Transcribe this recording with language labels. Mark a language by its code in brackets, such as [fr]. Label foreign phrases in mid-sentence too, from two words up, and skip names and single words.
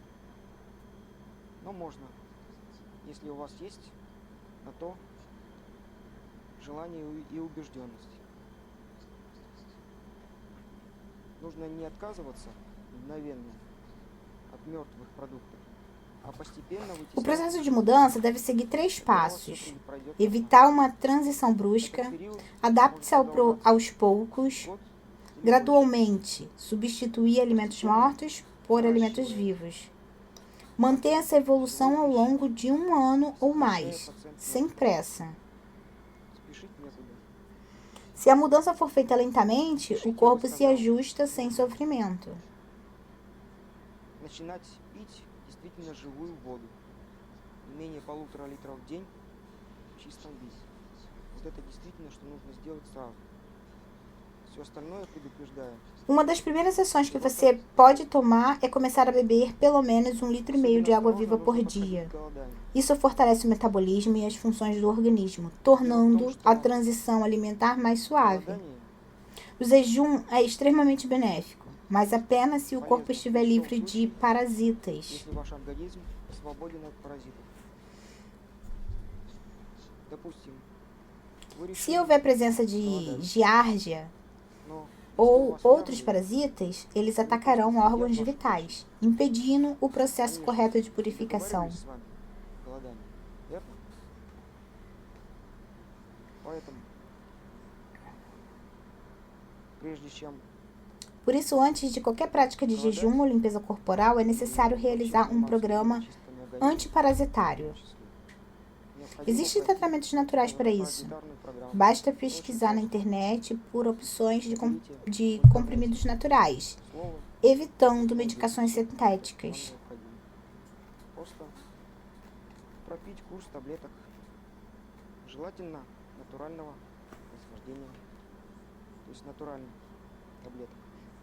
[ru] Но можно, если у вас есть на то желание и убежденность. Нужно не отказываться мгновенно от мертвых продуктов, а постепенно [pt] O [ru] вытеснять [pt] processo de mudança deve seguir 3 [ru] все [pt] passos. [ru] пройдет [pt] Evitar uma transição brusca, [ru] период, [pt] adapte-se aos poucos, [ru] год, [pt] gradualmente, substituir alimentos mortos por alimentos vivos. Mantenha essa evolução ao longo de 1 ano ou mais, sem pressa. [ru] спешить некуда. [pt] Se a mudança for feita lentamente, o corpo se ajusta sem sofrimento. [ru] Начинать пить действительно живую воду. Не менее 1,5 литра в день в чистом виде. Вот это действительно, что нужно сделать сразу. Все остальное, предупреждаю, [pt] Uma das primeiras ações que você pode tomar é começar a beber pelo menos 1,5 litros de água viva por dia. Isso fortalece o metabolismo e as funções do organismo, tornando a transição alimentar mais suave. [ru] голодание [pt] O jejum é extremamente benéfico, mas apenas se o corpo estiver livre de parasitas. [ru] если ваш организм свободен от паразитов. Допустим, вы [pt] Se [ru] решили, [pt] houver presença de giardia [ru] но [pt] ou outros parasitas, eles atacarão órgãos vitais, impedindo o processo correto de purificação. [ru] договорились с вами голодание, верно? Поэтому, прежде чем [pt] Por isso, antes de qualquer prática de jejum ou limpeza corporal, é necessário realizar um programa antiparasitário. Existem tratamentos naturais para isso. Basta pesquisar na internet por opções de comprimidos naturais, evitando medicações sintéticas. [ru] Просто пропить курс таблеток, желательно натурального происхождения, то есть натуральных таблеток.